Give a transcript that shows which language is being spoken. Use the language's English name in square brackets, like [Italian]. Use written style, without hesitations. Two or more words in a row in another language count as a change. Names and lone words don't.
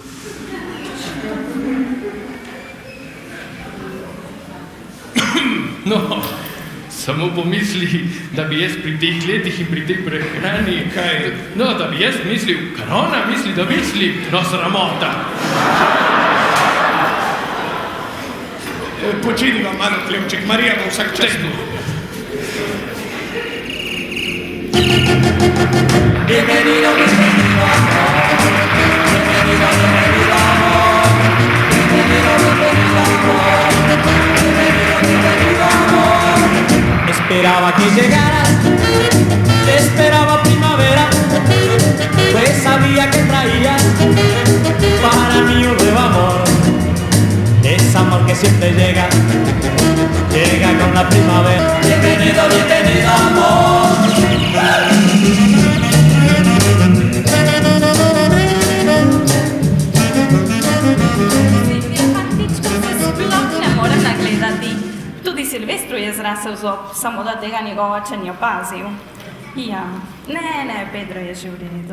[Slovenian] No, samo pomisli, da bi jaz pri teh letih in pri tej prehrani... Kaj? No, da bi jaz mislil, kar ona misli, da misli, no sramota. Počini vam malo, Klemček, Marija bo vsak čas. [Spanish] Bienvenido, bienvenido amor. Bienvenido, bienvenido amor. Bienvenido, bienvenido amor. Bienvenido, bienvenido amor. Esperaba que llegaras, esperaba primavera, pues sabía que traías para mí un nuevo amor. Es amor que siempre llega con la primavera. Bienvenido, bienvenido amor. [Slovenian] Silvija, fantička se sploh ne morem nagledati. Tudi Silvestru je zrasel zob, samo da tega njegov oče ni opazil. Ja, ne, Pedro je že v redu.